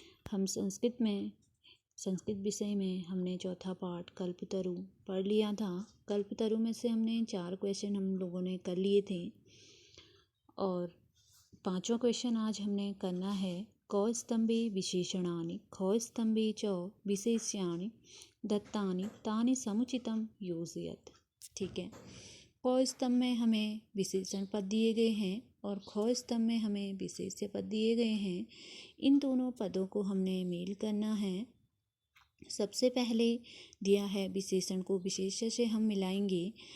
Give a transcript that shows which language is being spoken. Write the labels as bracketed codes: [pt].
[hi] हम संस्कृत विषय में हमने चौथा पाठ कल्पतरु पढ़ लिया था। कल्पतरु में से हमने 4 क्वेश्चन हम लोगों ने कर लिए थे और 5वां क्वेश्चन आज हमने करना है। [sa] कौ स्तंभे विशेषणानि खौ स्तंभे च विशेष्याणि दत्तानि तानि समुचितं योजयत। [hi] ठीक है, कौ स्तंभ में हमें विशेषण पद दिए गए हैं और खौ स्तंभ में हमें विशेष्य पद दिए गए हैं। इन दोनों पदों को हमने मेल करना है। सबसे पहले दिया है विशेषण को विशेष्य से हम मिलाएंगे।